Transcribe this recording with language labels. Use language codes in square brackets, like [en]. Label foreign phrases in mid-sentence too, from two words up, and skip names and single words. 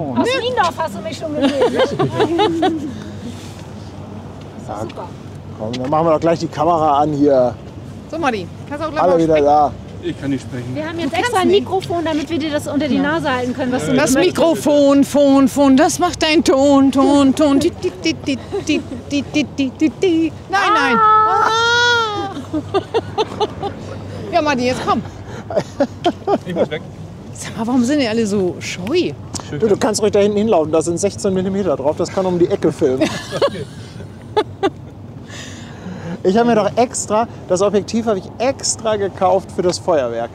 [de] Aus Niendorf hast du mich schon gesehen. Komm, dann machen wir doch gleich die Kamera an hier. So Martin, kannst auch gleich Alle mal wieder sprechen. da. Ich kann nicht sprechen. Wir haben jetzt extra ein Mikrofon, damit wir dir das unter die Nase halten können, was du Das nicht Mikrofon, Phon, das macht dein Ton. Ti, ti, ti, ti, ti, ti, ti, ti, ti, ti. Nein. Ah. Ja, Martin, jetzt komm. Ich muss weg. Sag mal, warum sind die alle so scheu? Du kannst ruhig da hinten hinlaufen, da sind 16 mm drauf, das kann um die Ecke filmen. Ich habe mir doch extra, das Objektiv habe ich extra gekauft für das Feuerwerk.